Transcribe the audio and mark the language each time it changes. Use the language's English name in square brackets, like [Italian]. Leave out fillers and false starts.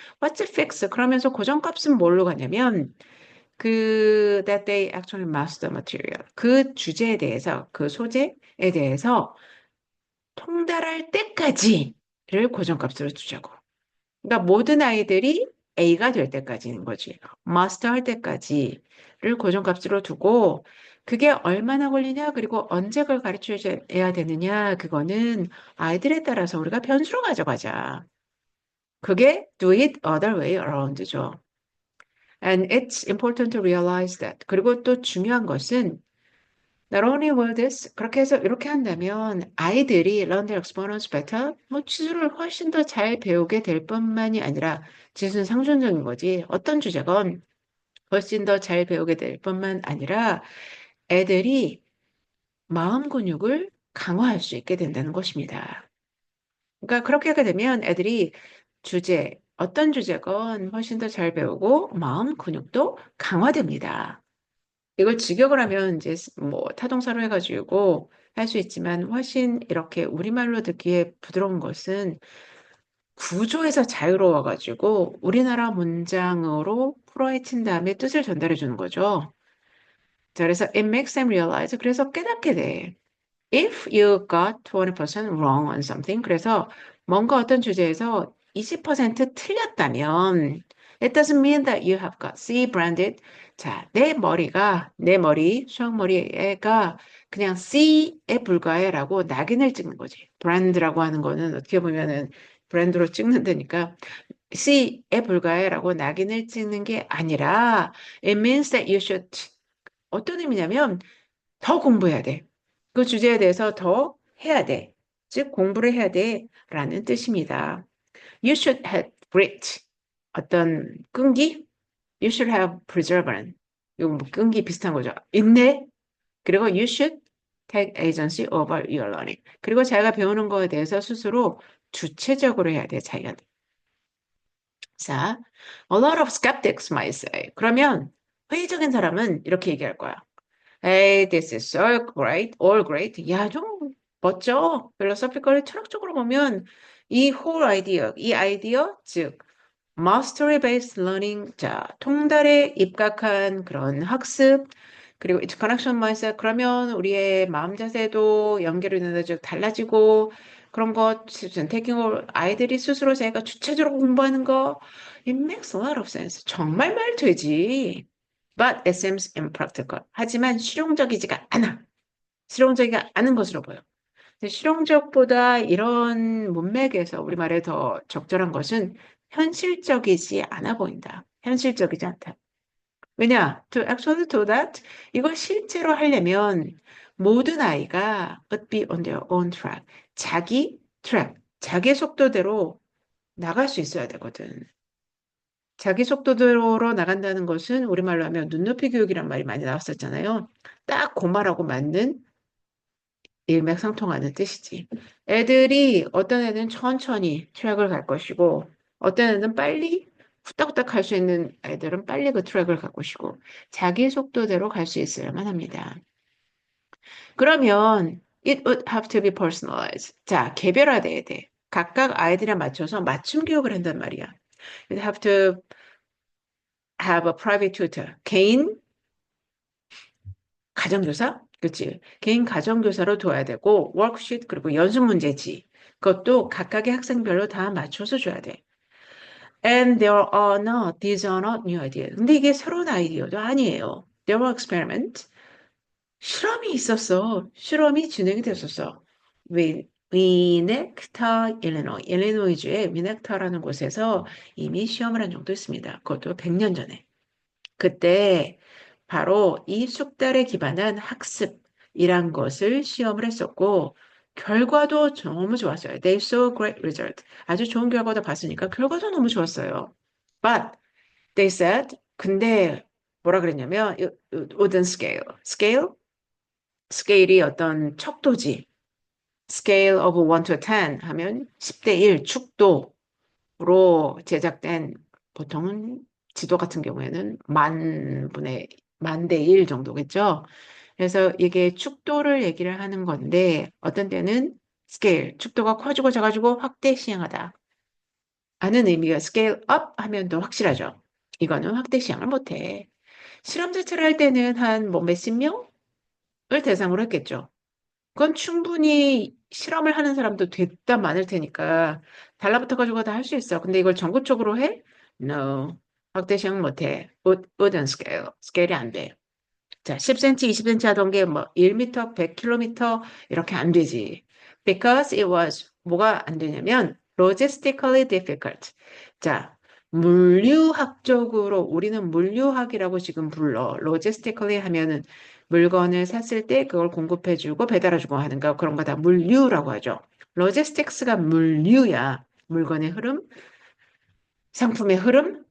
[English] what's fixed [Korean] 그러면서 고정값은 뭘로 가냐면 그 [English] that they actually master material [Korean] 그 주제에 대해서 그 소재에 대해서 통달할 때까지를 고정값으로 두자고. 그러니까 모든 아이들이 A가 될 때까지인 거지. 마스터 할 때까지를 고정값으로 두고 그게 얼마나 걸리냐 그리고 언제 그걸 가르쳐야 되느냐 그거는 아이들에 따라서 우리가 변수로 가져가자. [English] 그게 do it other way around죠. And it's important to realize that. [Korean] 그리고 또 중요한 것은 [English] not only will this [Korean] 그렇게 해서 이렇게 한다면 아이들이 [English] learn their exponents better [Korean] 뭐 치수를 훨씬 더 잘 배우게 될 뿐만이 아니라 지수는 상존적인 거지 어떤 주제건 훨씬 더 잘 배우게 될 뿐만 아니라 애들이 마음 근육을 강화할 수 있게 된다는 것입니다. 그러니까 그렇게 하게 되면 애들이 어떤 주제건 훨씬 더 잘 배우고 마음 근육도 강화됩니다. 이걸 직역을 하면 이제 뭐 타동사로 해가지고 할 수 있지만 훨씬 이렇게 우리말로 듣기에 부드러운 것은 구조에서 자유로워가지고 우리나라 문장으로 풀어헤친 다음에 뜻을 전달해 주는 거죠. 자, 그래서 [English] it makes them realize. [Korean] 그래서 깨닫게 돼. [English] If you got 20% wrong on something, [Korean] 그래서 뭔가 어떤 주제에서 20% 틀렸다면, [English] it doesn't mean that you have got C branded. [Korean] 자, 내 머리, 수학머리가 그냥 C에 불과해라고 낙인을 찍는 거지. 브랜드라고 하는 거는 어떻게 보면은 브랜드로 찍는다니까 C에 불과해라고 낙인을 찍는 게 아니라 [English] it means that you should [Korean] 어떤 의미냐면 더 공부해야 돼. 그 주제에 대해서 더 해야 돼. 즉, 공부를 해야 돼. 라는 뜻입니다. [English] You should have grit. [Korean] 어떤 끈기? [English] You should have perseverance. [Korean] 이거 뭐 끈기 비슷한 거죠. 인내. [English] 그리고 you should take agency over your learning. [Korean] 그리고 자기가 배우는 거에 대해서 스스로 주체적으로 해야 돼, 자기가. [English] 자, a lot of skeptics might say. [Korean] 그러면 회의적인 사람은 이렇게 얘기할 거야. [English] Hey, this is so great, all great. [Korean] 야, 좀 멋져. 필로소피컬리 철학적으로 보면 이 [English] whole idea, [Korean] 이 아이디어, 즉 [English] mastery based learning, [Korean] 자, 통달에 입각한 그런 학습, 그리고 [English] it's connection mindset [Korean] 그러면 우리의 마음 자세도 연결이 되는 쭉 달라지고 그런 거 선택을 아이들이 스스로 자기가 주체적으로 공부하는 거 [English] it makes a lot of sense. [Korean] 정말 말 되지. [English] But it seems impractical. [Korean] 하지만 실용적이지가 않아. 실용적이가 않은 것으로 보여. 근데 실용적보다 이런 문맥에서 우리말에 더 적절한 것은 현실적이지 않아 보인다. 현실적이지 않다. 왜냐? [English] To actually do that, [Korean] 이걸 실제로 하려면 모든 아이가 [English] would be on their own track. [Korean] 자기 트랙, 자기 속도대로 나갈 수 있어야 되거든. 자기 속도대로 나간다는 것은 우리말로 하면 눈높이 교육이란 말이 많이 나왔었잖아요. 딱 그 말하고 맞는 일맥상통하는 뜻이지. 애들이 어떤 애는 천천히 트랙을 갈 것이고 어떤 애는 빨리 후딱후딱 갈 수 있는 애들은 빨리 그 트랙을 갈 것이고 자기 속도대로 갈 수 있어야만 합니다. [English] 그러면 it would have to be personalized. [Korean] 자, 개별화돼야 돼. 각각 아이들에 맞춰서 맞춤 교육을 한단 말이야. [English] You have to have a private tutor. [Korean] 개인 가정교사? 그치. 개인 가정교사로 둬야 되고, 워크시트, 그리고 연습 문제지. 그것도 각각의 학생별로 다 맞춰서 줘야 돼. [English] And there are not, these are not new ideas. [Korean] 근데 이게 새로운 아이디어도 아니에요. [English] There were experiments. [Korean] 실험이 있었어. 실험이 진행이 됐었어. 위넥타, 일리노이주의 위넥타라는 곳에서 이미 시험을 한 적도 있습니다. 그것도 100년 전에. 그때 바로 이 숙달에 기반한 학습이란 것을 시험을 했었고, 결과도 너무 좋았어요. [English] They saw great result. [Korean] 아주 좋은 결과도 봤으니까 결과도 너무 좋았어요. [English] But they said, [Korean] 근데 뭐라 그랬냐면, [English] it wouldn't scale. [Korean] Scale? 스케일이 어떤 척도지. [English] Scale of 1 to 10 [Korean] 하면 10대 1 축도. 로 제작된 보통은 지도 같은 경우에는 만 대 일 정도겠죠. 그래서 이게 축도를 얘기를 하는 건데 어떤 때는 스케일, 축도가 커지고 작아지고 확대 시행하다 하는 의미가 스케일 업 하면 더 확실하죠. 이거는 확대 시행을 못해. 실험 자체를 할 때는 한 뭐 몇십 명을 대상으로 했겠죠. 그건 충분히 실험을 하는 사람도 됐다 많을 테니까 달라붙어가지고 다 할 수 있어. 근데 이걸 전국적으로 해? No. 확대 시행 못해. [English] wouldn't scale. [Korean] 스케일이 안 돼. 자, 10cm, 20cm 하던 게 뭐 1m, 100km 이렇게 안 되지. [English] Because it was [Korean] 뭐가 안 되냐면 [English] logistically difficult. [Korean] 자, 물류학적으로 우리는 물류학이라고 지금 불러. logistically 하면은 물건을 샀을 때 그걸 공급해주고 배달해주고 하는 거 그런 거 다 물류라고 하죠. logistics가 물류야. 물건의 흐름, 상품의 흐름.